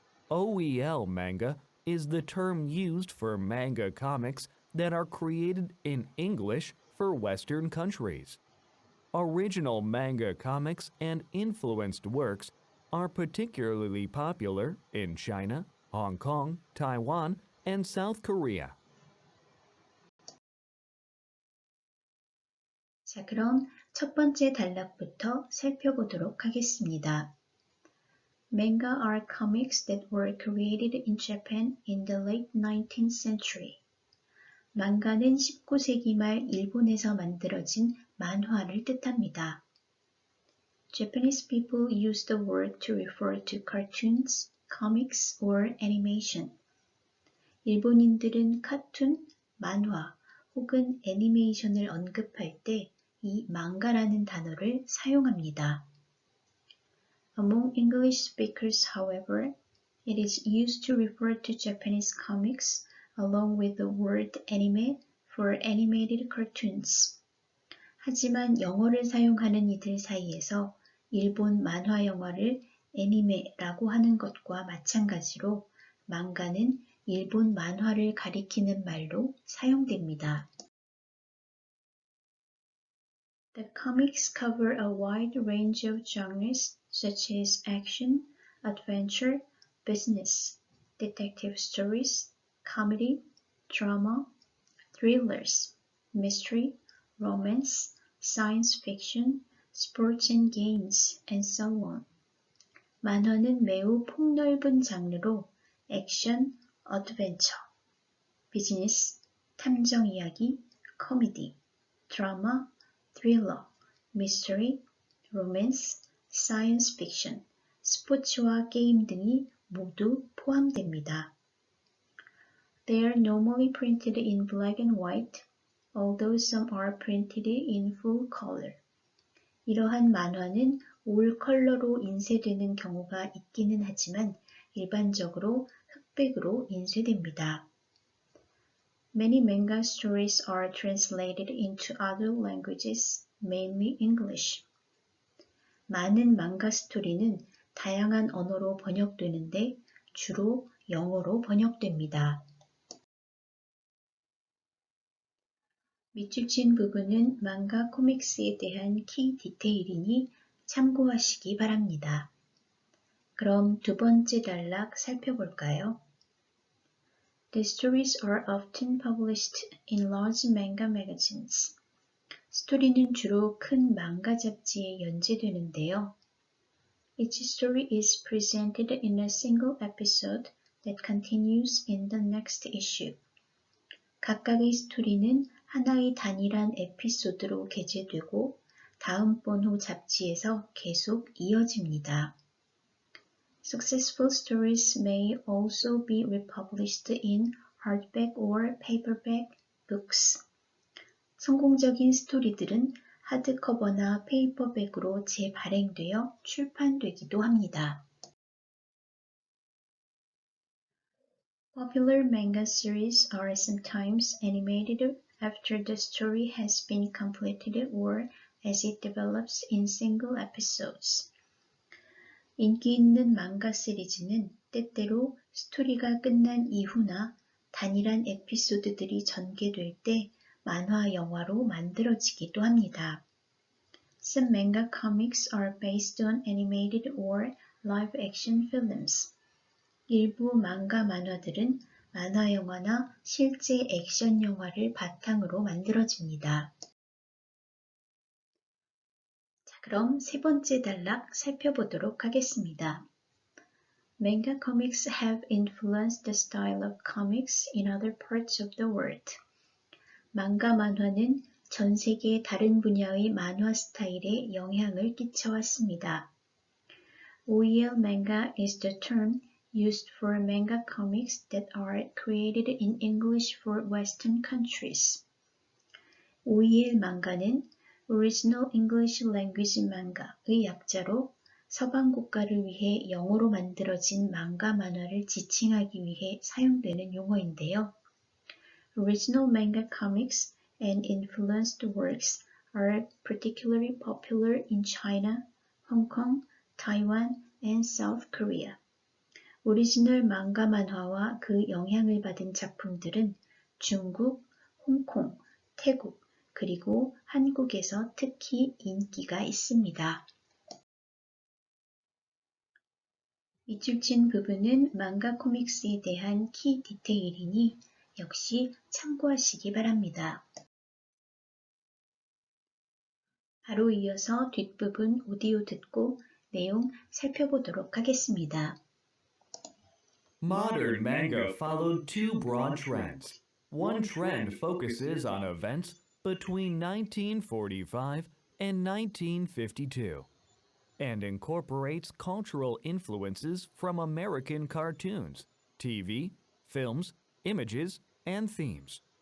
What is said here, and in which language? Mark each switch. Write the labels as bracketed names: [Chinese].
[English] OEL manga is the term used for manga comics that are created in English for Western countries. Original manga comics and influenced works are particularly popular in China, Hong Kong, Taiwan, and South Korea. [Korean] 자, 그럼 첫 번째 단락부터 살펴보도록 하겠습니다. [English] Manga are comics that were created in Japan in the late 19th century. [Korean] 망가는 19세기 말 일본에서 만들어진 만화를 뜻합니다. [English] Japanese people use the word to refer to cartoons, comics, or animation. [Korean] 일본인들은 카툰, 만화 혹은 애니메이션을 언급할 때 이 망가라는 단어를 사용합니다. [English] Among English speakers, however, it is used to refer to Japanese comics along with the word anime for animated cartoons. [Korean] 하지만 영어를 사용하는 이들 사이에서 일본 만화 영화를 애니메라고 하는 것과 마찬가지로 망가는 일본 만화를 가리키는 말로 사용됩니다. [English] The comics cover a wide range of genres such as action, adventure, business, detective stories, comedy, drama, thrillers, mystery, romance, science fiction, sports and games, and so on. [Korean] 만화는 매우 폭넓은 장르로 액션, 어드벤처, 비즈니스, 탐정 이야기, 코미디, 드라마, 스릴러, 미스터리, 로맨스, 사이언스 픽션, 스포츠와 게임 등이 모두 포함됩니다. [English] They are normally printed in black and white, although some are printed in full color. [Korean] 이러한 만화는 올 컬러로 인쇄되는 경우가 있기는 하지만 일반적으로 흑백으로 인쇄됩니다. [English] Many manga stories are translated into other languages, mainly English. [Korean] 많은 망가 스토리는 다양한 언어로 번역되는데 주로 영어로 번역됩니다. 밑줄친 부분은 망가 코믹스에 대한 키 디테일이니 참고하시기 바랍니다. 그럼 두 번째 단락 살펴볼까요? [English] The stories are often published in large manga magazines. [Korean] 스토리는 주로 큰 망가 잡지에 연재되는데요. [English] Each story is presented in a single episode that continues in the next issue. [Korean] 각각의 스토리는 하나의 단일한 에피소드로 게재되고 다음번 호 잡지에서 계속 이어집니다. [English] Successful stories may also be republished in hardback or paperback books. [Korean] 성공적인 스토리들은 하드커버나 페이퍼백으로 재발행되어 출판되기도 합니다. [English] Popular manga series are sometimes animated after the story has been completed or as it develops in single episodes. [Korean] 인기 있는 망가 시리즈는 때때로 스토리가 끝난 이후나 단일한 에피소드들이 전개될 때 만화 영화로 만들어지기도 합니다. [English] Some manga comics are based on animated or live-action films. [Korean] 일부 망가 만화들은 만화 영화나 실제 액션 영화를 바탕으로 만들어집니다. 자, 그럼 세 번째 단락 살펴보도록 하겠습니다. [English] Manga comics have influenced the style of comics in other parts of the world. [Korean] 망가 만화는 전 세계 다른 분야의 만화 스타일에 영향을 끼쳐왔습니다. [English] OEL manga is the term used for manga comics that are created in English for Western countries. [Korean] OEL 망가는 [English] Original English Language Manga [Korean] 의 약자로 서방 국가를 위해 영어로 만들어진 망가 만화를 지칭하기 위해 사용되는 용어인데요. [English] Original manga comics and influenced works are particularly popular in China, Hong Kong, Taiwan, and South Korea. [Korean] 오리지널 망가 만화와 그 영향을 받은 작품들은 중국, 홍콩, 태국, 그리고 한국에서 특히 인기가 있습니다. 밑줄친 부분은 망가 코믹스에 대한 키 디테일이니 역시 참고하시기 바랍니다. 바로 이어서 뒷부분 오디오 듣고 내용 살펴보도록 하겠습니다. [English] Modern manga followed two broad trends. One trend focuses on events between 1945 and 1952 and incorporates cultural influences from American cartoons, TV, films, images, and themes.